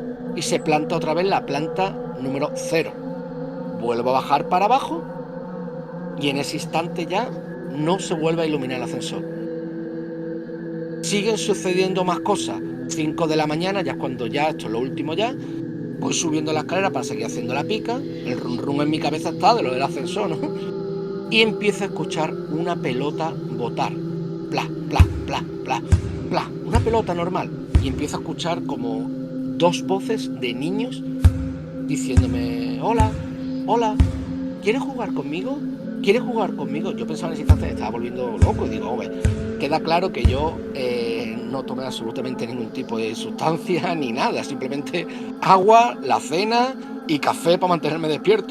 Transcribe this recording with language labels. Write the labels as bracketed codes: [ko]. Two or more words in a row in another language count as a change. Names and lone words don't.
[es] Y se planta otra vez la planta número 0. Vuelvo a bajar para abajo y en ese instante ya no se vuelve a iluminar el ascensor. Siguen sucediendo más cosas. 5 de la mañana, ya es cuando ya, esto es lo último ya, voy subiendo la escalera para seguir haciendo la pica, el rum rum en mi cabeza está de lo del ascensor, ¿no? Y empiezo a escuchar una pelota botar. Pla, pla, pla, pla, pla. Una pelota normal. Y empiezo a escuchar como 2 voces de niños diciéndome, hola, hola, ¿quieres jugar conmigo? ¿Quieres jugar conmigo? Yo pensaba en ese instante que estaba volviendo loco y digo, hombre, queda claro que yo no tomé absolutamente ningún tipo de sustancia ni nada, simplemente agua, la cena y café para mantenerme despierto.